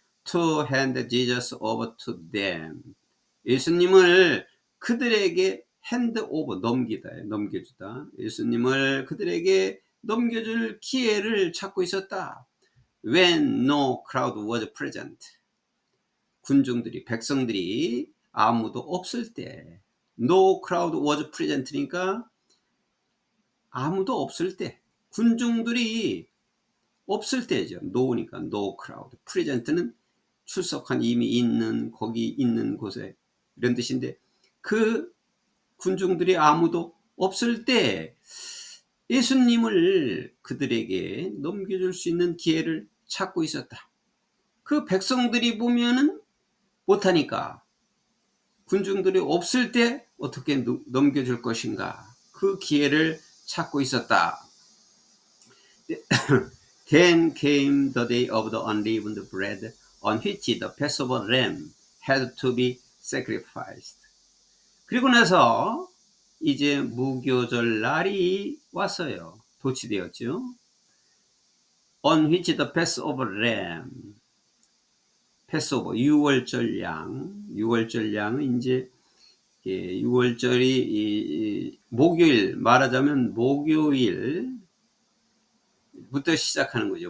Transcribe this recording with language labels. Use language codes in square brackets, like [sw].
[en] To hand Jesus over to them. [ko] 예수님을 그들에게 [en] hand over, [ko] 넘겨주다. 예수님을 그들에게 넘겨줄 기회를 찾고 있었다. [en] When no crowd was present. [ko] 군중들이, 백성들이 아무도 없을 때. [en] No crowd was present니까 [ko] 아무도 없을 때. 군중들이 없을 때죠. [en] no니까 no crowd. [ko] present는 출석한 이미 있는, 거기 있는 곳에 이런 뜻인데 그 군중들이 아무도 없을 때 예수님을 그들에게 넘겨줄 수 있는 기회를 찾고 있었다. 그 백성들이 보면은 못하니까 군중들이 없을 때 어떻게 넘겨줄 것인가 그 기회를 찾고 있었다. [en] Then came the day of the unleavened bread on which the Passover lamb had to be sacrificed. [ko] 그리고 나서 이제 무교절 날이 왔어요. 도치되었죠. [en] On which the Passover lamb, [ko] 패스오버, 유월절 양은 이제 6월절이 목요일, 말하자면 목요일부터 시작하는 거죠.